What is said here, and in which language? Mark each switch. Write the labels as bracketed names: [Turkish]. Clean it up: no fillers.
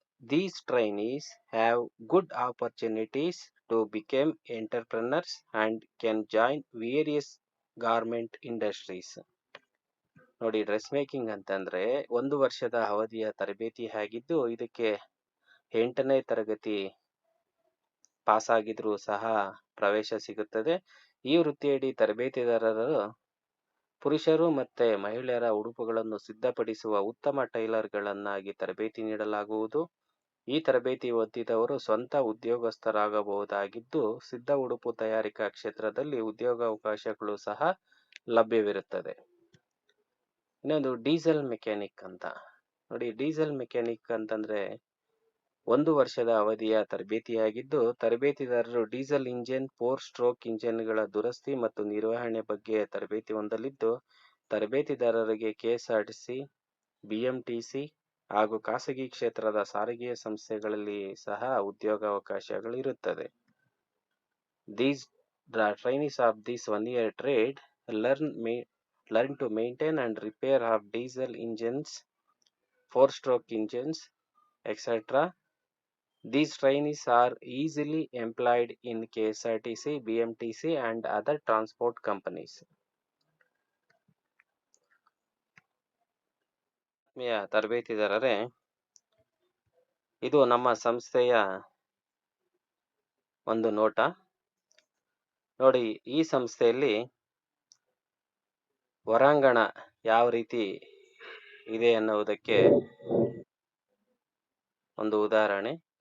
[English] These trainees have good opportunities to become entrepreneurs and can join various garment industries. [Kannada] ನೋಡಿ, dress making ಅಂತಂದ್ರೆ 1 ವರ್ಷದ ಅವಧಿಯ ತರಬೇತಿ ಆಗಿದ್ದು, ಇದಕ್ಕೆ 8ನೇ ತರಗತಿ ಪಾಸ್ ಆಗಿದ್ರು ಸಹ ಪ್ರವೇಶ ಸಿಗುತ್ತದೆ. ಈ ವೃತ್ತಿಯಡಿ ತರಬೇತಿದಾರರು ಪುರುಷರು ಮತ್ತೆ ಮಹಿಳೆಯರ ಉಡುಪುಗಳನ್ನು ಸಿದ್ಧಪಡಿಸುವ ಉತ್ತಮ ಟೈಲರ್ಗಳನ್ನಾಗಿ ತರಬೇತಿ ನೀಡಲಾಗುವುದು. ಈ ತರಬೇತಿ ಹೊಂದಿದವರು ಸ್ವಂತ ಉದ್ಯೋಗಸ್ಥರಾಗಬಹುದಾಗಿದ್ದು, ಸಿದ್ಧ ಉಡುಪು ತಯಾರಿಕಾ ಕ್ಷೇತ್ರದಲ್ಲಿ ಉದ್ಯೋಗಾವಕಾಶಗಳು ಸಹ ಲಭ್ಯವಿರುತ್ತದೆ. ಇನ್ನೊಂದು ಡೀಸೆಲ್ ಮೆಕ್ಯಾನಿಕ್ ಅಂತ ನೋಡಿ. ಡೀಸೆಲ್ ಮೆಕ್ಯಾನಿಕ್ ಅಂತಂದ್ರೆ 1 ವರ್ಷದ ಅವಧಿಯ ತರಬೇತಿಯಾಗಿದ್ದು, ತರಬೇತಿದಾರರು ಡೀಸೆಲ್ ಇಂಜಿನ್, 4 ಸ್ಟ್ರೋಕ್ ಇಂಜಿನ್ಗಳ ದುರಸ್ತಿ ಮತ್ತು ನಿರ್ವಹಣೆ ಬಗ್ಗೆ ತರಬೇತಿ ಹೊಂದಲಿದ್ದು, ತರಬೇತಿದಾರರಿಗೆ ಕೆಎಸ್ಆರ್ಟಿಸಿ, ಬಿಎಂಟಿಸಿ ಹಾಗೂ ಖಾಸಗಿ ಕ್ಷೇತ್ರದ ಸಾರಿಗೆ ಸಂಸ್ಥೆಗಳಲ್ಲಿ ಸಹ ಉದ್ಯೋಗಾವಕಾಶಗಳಿರುತ್ತದೆ. [English] The trainees of this 1-year trade learn to maintain and repair of diesel engines, 4-stroke engines, etc. These trainees are easily employed in KSRTC, BMTC and other transport companies. [Kannada] ತರಬೇತಿದಾರರೇ, ಇದು ನಮ್ಮ ಸಂಸ್ಥೆಯ ಒಂದು ನೋಟ ನೋಡಿ. ಈ ಸಂಸ್ಥೆಯಲ್ಲಿ ಹೊರಾಂಗಣ ಯಾವ ರೀತಿ ಇದೆ ಅನ್ನುವುದಕ್ಕೆ ಒಂದು ಉದಾಹರಣೆ.